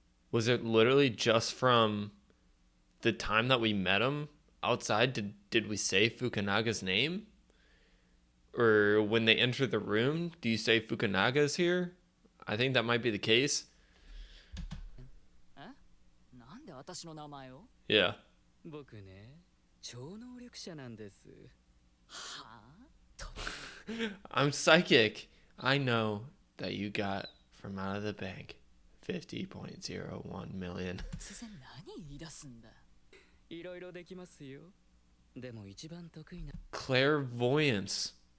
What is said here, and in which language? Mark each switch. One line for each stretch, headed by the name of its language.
English: Was it literally just from the time that we met him outside? Did we say Fukunaga's name? Or when they enter the room, do you say Fukunaga's here? I think that might be the case.
Japanese: なんで私の名前を
English: Yeah.
Japanese: 僕ね、超能力者なんです。はあ
English: I'm psychic. I know that you got from out of the bank 50.01 million.
Japanese: 突然何言い出すんだいろいろできますよ。でも一番得意な。
English: Clairvoyance.